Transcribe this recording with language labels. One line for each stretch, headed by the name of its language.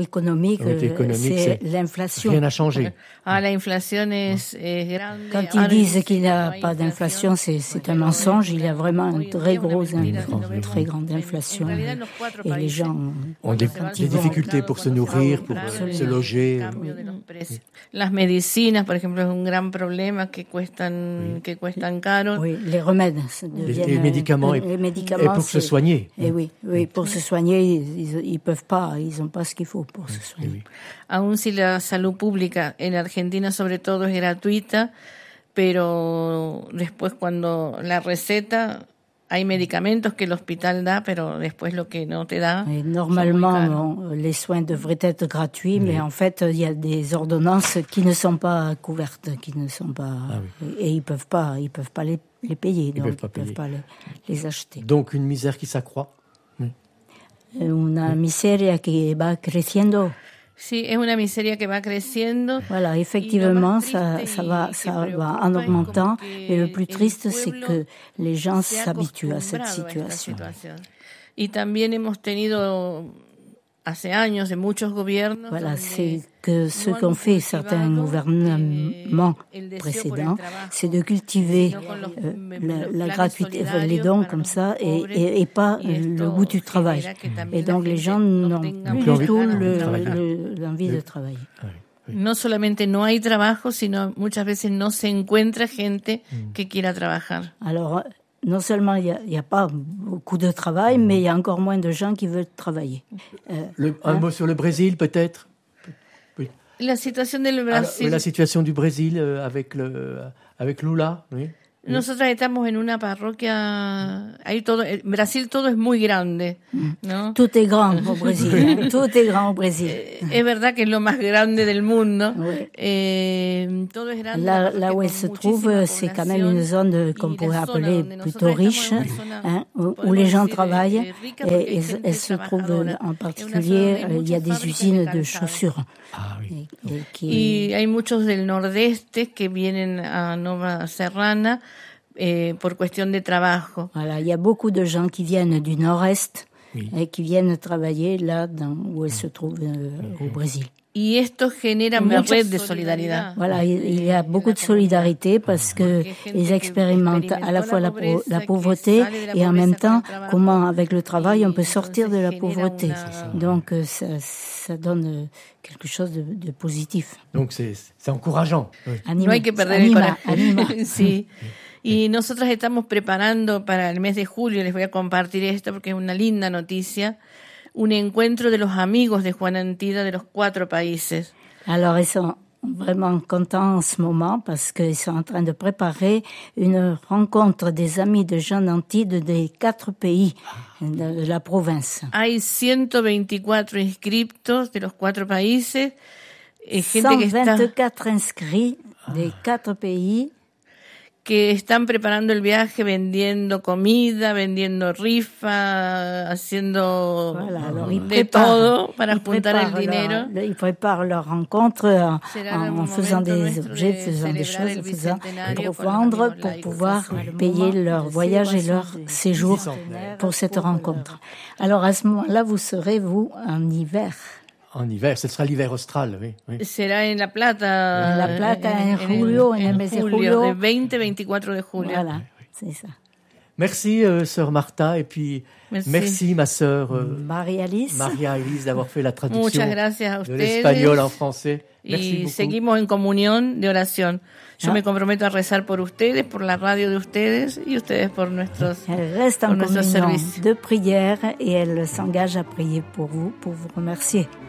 French: Au niveau économique, c'est l'inflation. Rien n'a changé.
Spanish: Ah, la inflación es grande.
French: Quand ils disent qu'il n'y a pas d'inflation, c'est un mensonge. Il y a vraiment une très grosse, très grande inflation. Et les gens ont des difficultés pour se nourrir, pour se loger.
Spanish: Las medicinas,
French: par exemple, c'est un grand problème qui coûte cher. Oui, les remèdes. Les médicaments. Et pour se soigner. Et oui, oui, pour se soigner. Ils peuvent pas, ils ont pas ce qu'il faut pour se soigner.
Spanish: Aun si la salud pública en Argentina sobre todo es gratuita, pero después cuando la receta hay medicamentos que l'hôpital da, pero después lo que no te da.
French: Et normalement, les soins devraient être gratuits, mais en fait, il y a des ordonnances qui ne sont pas couvertes, qui ne sont pas et ils peuvent pas les payer, ils donc peuvent ils peuvent pas les acheter. Donc une misère qui s'accroît.
Spanish: Una miseria que va creciendo. Sí, es una miseria que va creciendo.
French: Voilà, effectivement, ça va en augmentant. Et le plus triste, c'est que les gens s'habituent à cette situation.
Spanish: Y también hemos tenido hace años de muchos gobiernos.
French: Voilà, c'est que ce qu'ont fait certains gouvernements précédents, c'est de cultiver la gratuité, les dons comme ça, et pas le goût du travail. Et donc les gens n'ont plus du tout l'envie de travailler.
Spanish: No solamente no hay trabajo, sino muchas veces no se encuentra gente que quiera trabajar.
French: Alors, non seulement il n'y a pas beaucoup de travail, mais il y a encore moins de gens qui veulent travailler. Mot sur le Brésil, peut-être. Oui. La situation du Brésil. La situation du Brésil avec Lula, oui.
Spanish: Nosotros estamos en una parroquia. Hay todo, en Brasil todo es muy grande, ¿no?
French: Tout est grand au Brésil. Tout est grand au Brésil.
Spanish: Es verdad que es lo más grande del mundo. Oui. Todo es grande.
French: Là où elle se trouve, c'est quand même une zone qu'on pourrait appeler plutôt riche, hein, où les gens travaillent. Elle se trouve en particulier, il y a des usines de chaussures. Ah oui.
Spanish: Y hay muchos del nordeste que vienen a Nova Serrana. Por cuestión de trabajo.
French: Voilà, il y a beaucoup de gens qui viennent du nord-est et qui viennent travailler là dans, où elles se trouvent au Brésil.
Spanish: Y esto genera una red de solidaridad.
French: Voilà, il y a beaucoup de solidarité parce que ils expérimentent à la fois la pauvreté et en même temps comment avec le travail on peut sortir de la pauvreté. Donc ça donne quelque chose de positif. Donc c'est encourageant.
Spanish: Oui. No hay que perder anima, el corazón. Sí. Y nosotros estamos preparando para el mes de julio, les voy a compartir esto porque es una linda noticia, un encuentro de los amigos de Juan Antida de los cuatro países.
French: Alors, ils sont vraiment contents en ce moment parce qu'ils sont en train de préparer une rencontre des amis de Jean Antide des quatre pays de la province.
Spanish: Hay 124 inscriptos de los cuatro países.
French: Et
Spanish: gente 124 que está...
French: inscrits des quatre pays.
Spanish: Que están preparando el viaje vendiendo comida, vendiendo rifa, haciendo todo para juntar el dinero.
French: Ils préparent leur rencontre en faisant des objets, faisant des choses, pour vendre, pour pouvoir payer leur voyage et leur séjour pour cette rencontre. Alors à ce moment-là, vous serez, vous, en hiver. En hiver, ce sera l'hiver austral, oui.
Spanish: Sera en La Plata. La Plata en julio, en el mes de julio. Julio, de 20-24 de julio.
French: Voilà, c'est ça. Merci, sœur Martha, et puis merci ma sœur Maria-Alice. Maria-Alice d'avoir fait la traduction
Spanish: muchas gracias a ustedes,
French: de l'espagnol en français. Merci beaucoup.
Spanish: Y seguimos en comunión de oración. Yo me comprometo a rezar por ustedes, por la radio de ustedes y ustedes por nuestros
French: servicios de prière et elle s'engage à prier pour vous remercier.